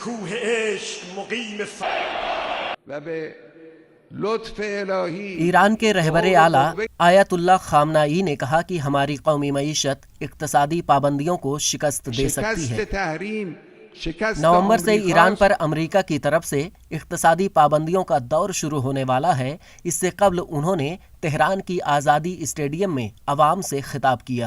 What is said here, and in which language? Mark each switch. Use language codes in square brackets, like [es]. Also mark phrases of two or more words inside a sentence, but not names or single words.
[fa] کوه عشق مقیم و به لطف الهی [ur] ایران کے رہبر اعلیٰ آیت اللہ خامنائی نے کہا کہ ہماری قومی معیشت اقتصادی پابندیوں کو شکست دے سکتی ہے۔ [fa] شکست تحریم، شکست [ur] نومبر سے آمریکا ایران پر امریکہ کی طرف سے اقتصادی پابندیوں کا دور شروع ہونے والا ہے۔ اس سے قبل انہوں نے تہران کی آزادی اسٹیڈیم میں عوام سے خطاب کیا۔